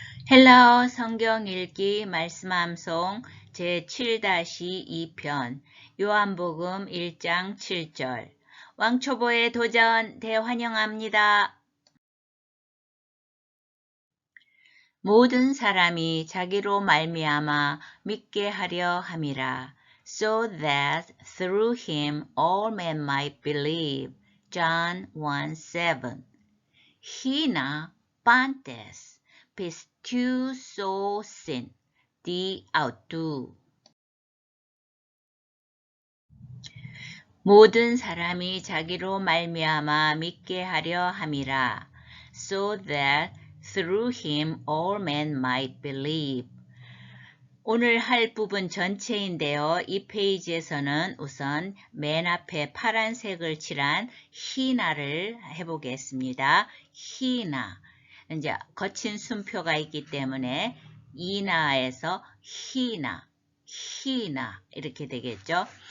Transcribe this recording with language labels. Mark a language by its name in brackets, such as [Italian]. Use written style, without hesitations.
[Korean] 헬라어 성경 읽기 말씀 암송 제7-2편 요한복음 1장 7절 왕초보의 도전 대환영합니다. 모든 사람이 자기로 말미암아 믿게 하려 함이라. [English] So that through him all men might believe. [Korean] John 1:7 [Greek] Hina pantes pistuosin di autu [Korean] 모든 사람이 자기로 말미암아 믿게 하려 함이라. [English] So that through him all men might believe. [Korean] 오늘 할 부분 전체인데요. 이 페이지에서는 우선 맨 앞에 파란색을 칠한 히나를 해보겠습니다. 히나. 이제 거친 순표가 있기 때문에 이나에서 히나 이렇게 되겠죠.